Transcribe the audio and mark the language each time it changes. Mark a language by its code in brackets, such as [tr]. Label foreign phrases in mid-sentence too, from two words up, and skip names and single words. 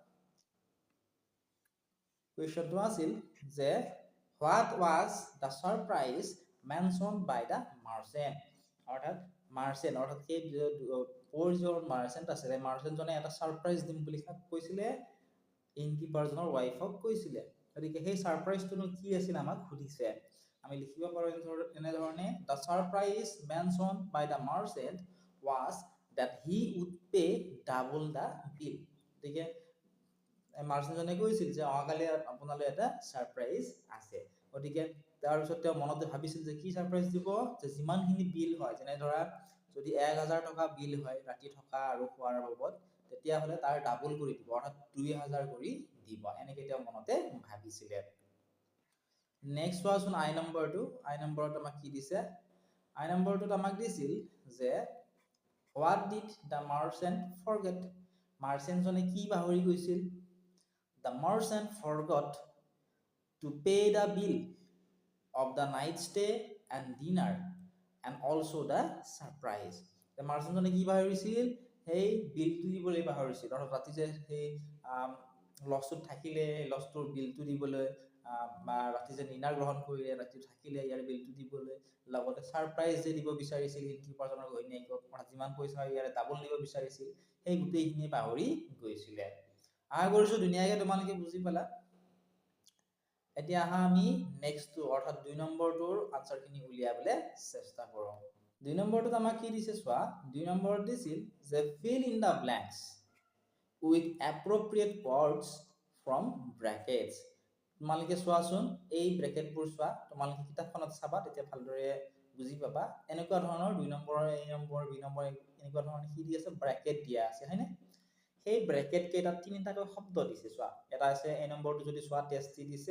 [as] কুৱেশ্যনটো আছিল যে [en] what was the surprise mentioned by the merchant [as] অৰ্থাৎ সেই যিজন মাৰ্চেণ্ট আছিলে মাৰ্চেণ্টজনে এটা ছাৰপ্ৰাইজ দিম বুলি কৈছিলে ইনকিপাৰজনৰ ৱাইফক কৈছিলে গতিকে সেই ছাৰপ্ৰাইজটোনো কি আছিল আমাক সুধিছে আমি লিখিব পাৰো এনেধৰণে [en] the surprise mentioned by the merchant was that he would pay double the [as] bill গতিকে মাৰ্চেণ্টজনে কৈছিল যে অহাকালি আপোনালৈ এটা ছাৰপ্ৰাইজ আছে গতিকে তাৰপিছত তেওঁ মনতে ভাবিছিল যে কি ছাৰপ্ৰাইজ দিব যে যিমানখিনি বিল হয় যেনে ধৰা যদি 1000 টকা বিল হয় ৰাতি থকা আৰু খোৱাৰ বাবদ তেতিয়াহ'লে তাৰ ডাবল কৰি দিব অৰ্থাৎ 2000 কৰি দিব এনেকৈ তেওঁ মনতে ভাবিছিলে নেক্সট চোৱাচোন আই নম্বৰত আমাক কি দিছে আই নম্বৰটোত আমাক দিছিল যে [en] What did the merchant forget? [as] মাৰ্চেণ্টজনে কি পাহৰি গৈছিল [en] The merchant forgot to pay the bill of the night stay and dinner and also the surprise. [as] মাৰ্চেণ্টজনে কি পাহৰিছিল সেই বিলটো দিবলৈ পাহৰিছিল অৰ্থাৎ ৰাতি যে সেই লজটোত থাকিলে লজটোৰ বিলটো দিবলৈ বা ৰাতি যে ডিনাৰ গ্ৰহণ কৰিলে ৰাতি থাকিলে ইয়াৰ বিলটো দিবলৈ লগতে ছাৰপ্ৰাইজ যে দিব বিচাৰিছিল ইনকিপাৰজনৰ ঘৈণীয়েকক যিমান পইচা ইয়াৰে ডাবল দিব বিচাৰিছিল সেই গোটেইখিনি পাহৰি গৈছিলে আশা কৰিছো ধুনীয়াকৈ তোমালোকে বুজি পালা এতিয়া আহা আমি নেক্সটটো অৰ্থাৎ 2 নম্বৰটোৰ আনসাৰখিনি উলিয়াবলৈ চেষ্টা কৰোঁ 2 নম্বৰটোত আমাক কি দিছে চোৱা 2 নম্বৰত দিছিল যে [en] fill in the blanks with appropriate words from brackets [as] তোমালোকে চোৱাচোন এই ব্ৰেকেটবোৰ চোৱা তোমালোকে কিতাপখনত চাবা তেতিয়া ভালদৰে বুজি পাবা এনেকুৱা ধৰণৰ 2 নম্বৰ A নম্বৰ B নম্বৰ এনেকুৱা ধৰণৰ কি দি আছে ব্ৰেকেট দিয়া আছে হয়নে সেই ব্ৰেকেট কেইটাত তিনিটাকৈ শব্দ দিছে চোৱা এটা আছে A নম্বৰটো যদি চোৱা টেষ্টি দিছে